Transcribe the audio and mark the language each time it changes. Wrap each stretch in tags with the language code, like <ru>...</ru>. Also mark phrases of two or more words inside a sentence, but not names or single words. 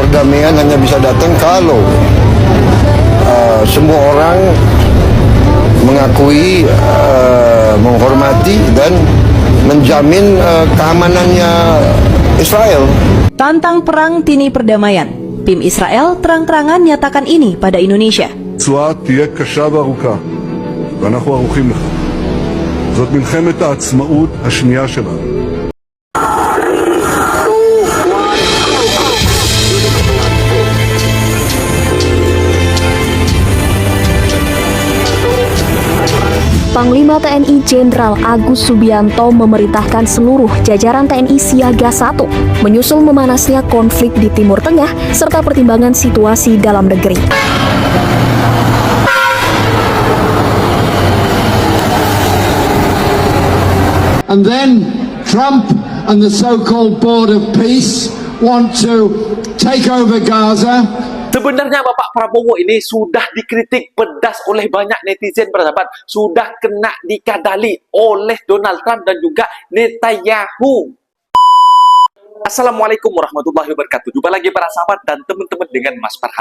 <id>perdamaian hanya bisa datang kalau semua orang mengakui, menghormati dan menjamin keamanannya Israel. Tantang perang tini perdamaian. PIM Israel terang-terangan nyatakan ini pada Indonesia.</id> <he>התוצאה תהיה קשה וארוכה, ואנחנו ערוכים לכך. זאת מלחמת העצמאות השנייה שלנו. Panglima TNI Jenderal Agus Subianto memerintahkan seluruh jajaran TNI Siaga 1 menyusul memanasnya konflik di Timur Tengah serta pertimbangan situasi dalam negeri.</he> <en>And then Trump and the so-called Board of Peace want to take over Gaza.</en> <id>Sebenarnya Bapak Prabowo ini sudah dikritik pedas oleh banyak netizen, bersahabat. Sudah kena dikadali oleh Donald Trump dan juga Netanyahu.</id> <ar>السلام عليكم ورحمة الله وبركاته.</ar> <id>Jumpa lagi para sahabat dan teman-teman dengan Mas Farhan.</id>